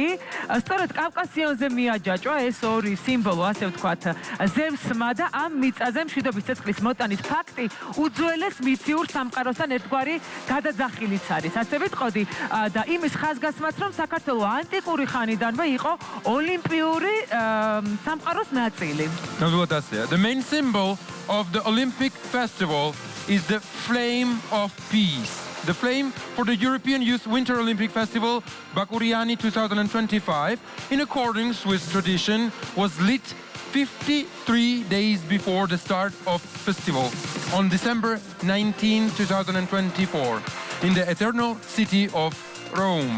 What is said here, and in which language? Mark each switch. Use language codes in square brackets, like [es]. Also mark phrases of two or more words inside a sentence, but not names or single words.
[ka] სწორედ კავკასიონზე მიაჯაჭვა ეს ორი სიმბოლო, ასე ვთქვათ, ზევსმა და ამ მიწაზე მშვიდობის ცეცხლის მოტანის ფაქტი უძველეს მითიურ სამყაროსთან ერთგვარი გადაძახილიც არის. ასე ვიტყოდი და იმის ხაზგასმაც, რომ საქართველო ანტიკური ხანიდანვე იყო ოლიმპიური სამყაროს ნაწილი. [en] The main symbol of the Olympic festival is the flame of peace. The flame for the European Youth Winter Olympic Festival Bakuriani 2025, in accordance with tradition, was lit 53 days before the start of festival on December 19, 2024, in the eternal city of Rome.